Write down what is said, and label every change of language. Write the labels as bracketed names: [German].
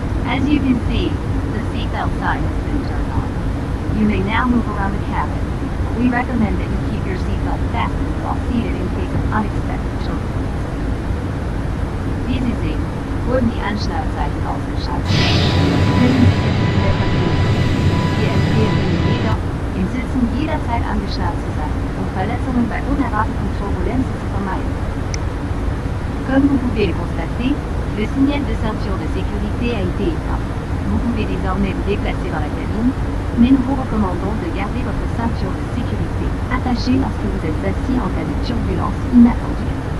[English] As you can see, the seatbelt sign has been turned on. You may now move around the cabin. We recommend that you keep your seatbelt fastened while seated in case of unexpected turbulence. [German] Wie Sie sehen, wurden die Anschnallzeichen ausgeschaltet. Können Sie bitte in der Kabine sitzen. Wir empfehlen Ihnen jedoch, im Sitzen jederzeit angeschnallt zu sein, um Verletzungen bei unerwarteten Turbulenzen zu vermeiden. [French] Comme vous pouvez le constater, le signal de ceinture de sécurité a été éteint. Vous pouvez désormais vous déplacer dans la cabine, mais nous vous recommandons de garder votre ceinture de sécurité attachée lorsque vous êtes assis en cas de turbulence inattendue.